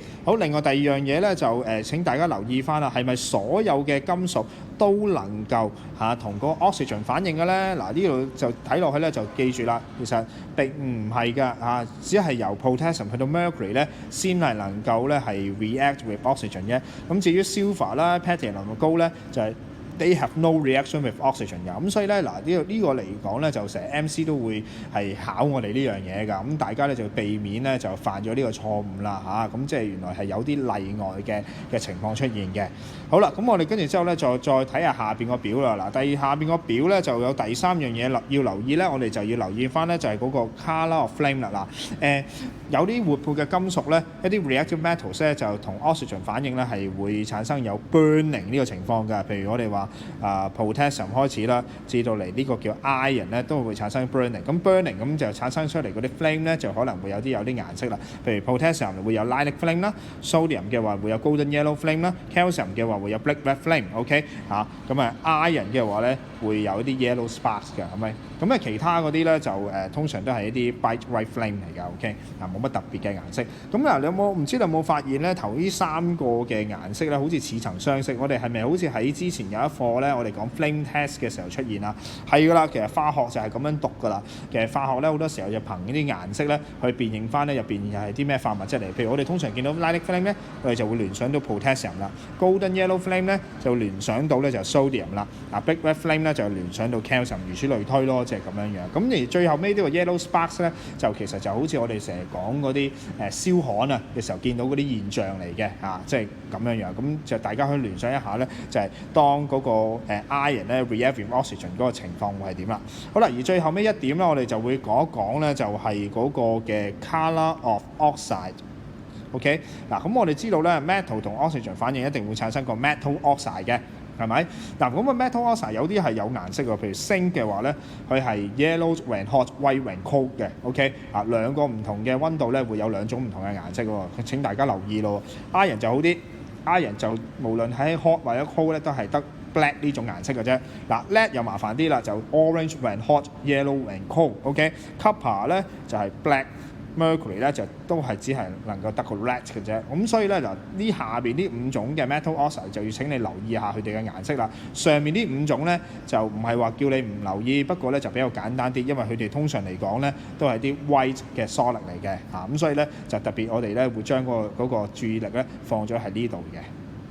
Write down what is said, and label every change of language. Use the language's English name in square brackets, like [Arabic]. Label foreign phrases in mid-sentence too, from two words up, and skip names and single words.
[Cantonese] 好，另外第二樣嘢咧就請大家留意翻啦，係咪所有嘅金屬都能夠同個 oxygen 反應嘅咧？嗱呢度就睇落去咧就記住啦，其實並唔係㗎只係由 potassium 去到 mercury 咧先係能夠咧係 [English] react with oxygen [Cantonese] 啫。咁至於 silver 啦、platinum 同高咧就係 [English] they have no reaction with oxygen [Cantonese] 㗎。咁所以咧嗱呢個嚟講咧就成日 MC 都會係考我哋呢樣嘢㗎。咁大家咧就避免咧就犯咗呢個錯誤啦咁即係原來係有啲例外嘅情況出現嘅。好啦，咁我哋跟住之後咧再睇下邊個表啦。嗱，下邊個表咧就有第三樣嘢要留意咧，我哋就要留意翻咧就係嗰個 [English] color of flame [Cantonese] 啦。嗱有啲活潑嘅金屬咧，一啲 [English] reactive metals [Cantonese] 咧就同 oxygen 反應咧係會產生有 burning 呢個情況㗎。譬如我哋話potassium 開始啦，至到嚟呢個叫 iron 咧都會產生 burning。咁 burning 咁就產生出嚟嗰啲 flame 咧就可能會有啲顏色啦。譬如 potassium 會有 [English] lilac flame [Cantonese] 啦 ，sodium 嘅話會有 [English] golden yellow flame [Cantonese] 啦 ，calcium 嘅話會有 [English] black red flame。 [Cantonese] OK 咁iron 嘅話咧會有一啲 [English] yellow sparks [Cantonese] 嘅，係咪？咁其他嗰啲咧就通常都係一啲 [English] bright white flame [Cantonese] 嚟㗎。OK 冇乜特別嘅顏色。咁嗱，你唔知你有冇發現咧？頭呢3個嘅顏色咧，好似似曾相識。我哋係咪好似喺之前有一課咧，我哋講 [English] flame test [Cantonese] 嘅時候出現啊？係㗎啦，其實化學就係咁樣讀㗎啦。其實化學咧好多時候就憑呢啲顏色咧去辨認翻咧入邊又係啲咩化物質嚟。譬如我哋通常見到 [English] lilac flame [Cantonese] 咧，我哋就會聯想到 potassium 啦。 [English] golden yellow flame [Cantonese] 咧就聯想到咧就 sodium 啦。 [English] black red flame [Cantonese] 咧就聯想到 calcium， 如此類推咯，即係咁樣樣。咁而最後尾呢個 [English] yellow sparks [Cantonese] 咧，就其實就好似我哋成日講嗰啲燒焊嘅時候見到嗰啲現象嚟嘅即係咁樣樣。咁就大家可以聯想一下咧，就係當嗰個iron 咧 [English] react with oxygen [Cantonese] 嗰個情況會係點啦。好啦，而最後尾一點咧，我哋就會講一講咧，就係嗰個嘅 [English] color of oxide。 [Cantonese] OK 嗱，咁我哋知道咧 metal 同 oxygen 反應一定會產生個 [English] metal oxide [Cantonese] 嘅。係咪？嗱，咁個 [English] metal oxide [Cantonese] 有啲係有顏色㗎，譬如鋅嘅話咧，佢係 [English] yellow when hot、white when cold [Cantonese] 嘅。OK 兩個唔同嘅溫度咧，會有兩種唔同嘅顏色喎。請大家留意咯。iron 就好啲 ，iron 就無論喺 hot 或者 cold 咧，都係得 black 呢種顏色嘅啫。嗱 lead 又麻煩啲啦，就 [English] orange when hot、yellow when cold。 [Cantonese] OK，copper 咧就係 black。Mercury 咧就都係只係能夠得個 red 嘅啫。咁所以咧嗱，呢下邊呢5種嘅 [English] metal oxide [Cantonese] 就要請你留意下佢哋嘅顏色啦。上面呢5種咧就唔係話叫你唔留意，不過咧就比較簡單啲，因為佢哋通常嚟講咧都係啲 white 嘅 solid 嚟嘅咁所以咧就特別我哋咧會將嗰個注意力咧放咗喺呢度嘅。